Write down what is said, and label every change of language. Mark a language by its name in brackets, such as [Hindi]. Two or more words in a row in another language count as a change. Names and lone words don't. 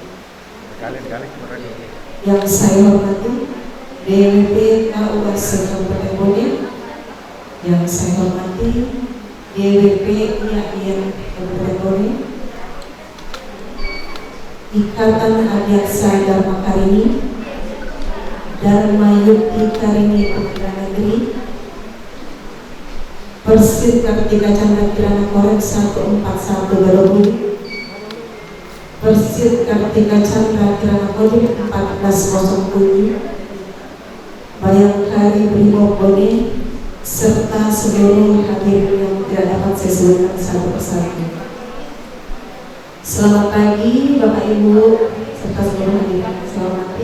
[Indonesian] Yang saya hormati DWP KUS Kabupaten Bone. Yang saya hormati DWP IAIN Kabupaten Bone. Ikatan Adiaksa Dharma Karini, Dharma Yukti Karini Putra Negeri, Persit Kartika Chandra Kirana Korek 141 Galopudi, Persit Kartika Chandra Kirana Korek 1407, Bayangkari Brimob Bone, serta seluruh hadirin yang tidak dapat saya sebutkan satu persatu. Selamat pagi Bapak Ibu serta seluruh hadirin yang saya hormati.